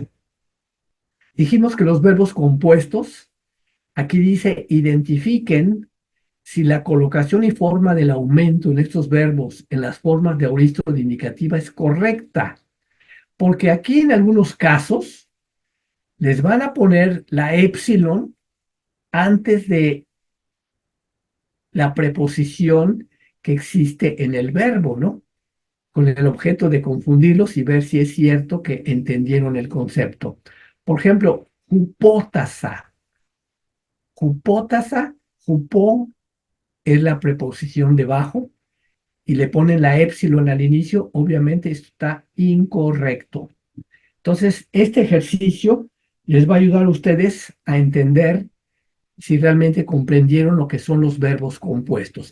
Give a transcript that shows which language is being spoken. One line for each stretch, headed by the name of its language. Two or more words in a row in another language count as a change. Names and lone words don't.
Spanish: Dijimos que los verbos compuestos, aquí dice identifiquen si la colocación y forma del aumento en estos verbos en las formas de auristo de indicativa es correcta, porque aquí en algunos casos les van a poner la épsilon antes de la preposición que existe en el verbo, ¿no? Con el objeto de confundirlos y ver si es cierto que entendieron el concepto. Por ejemplo, jupótasa. Jupótasa, jupó es la preposición debajo y le ponen la épsilon al inicio, obviamente esto está incorrecto. Entonces, este ejercicio les va a ayudar a ustedes a entender si realmente comprendieron lo que son los verbos compuestos.